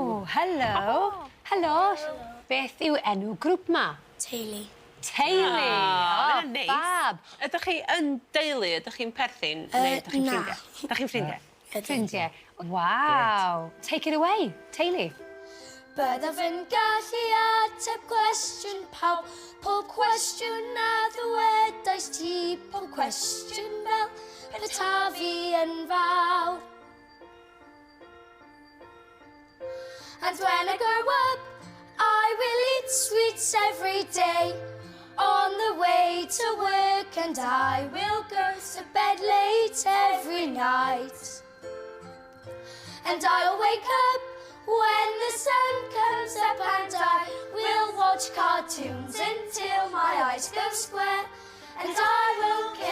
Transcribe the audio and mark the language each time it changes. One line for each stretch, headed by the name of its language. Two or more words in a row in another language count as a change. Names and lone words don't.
Welsh: helo. Helo. Beth yw enw grŵp ma? Teulu. Teulu. Mae'n neis. Fab. Ydych chi yn deulu? Ydych chi'n perthyn? Neu ydych chi'n na. ffrindiau? Ydych chi'n ffrindiau? Ffrindiau.
English: Wow. Take it away.
Welsh: Teulu. Byddaf yn gallu ateb cwestiwn pawb, pob cwestiwn a ddywedais ti, pob cwestiwn fel peta fi yn fawr.
English: And when I grow up, I will eat sweets every day, on the way to work, and I will go to bed late every night. And I'll wake up when the sun comes up, and I will watch cartoons until my eyes go square, and I will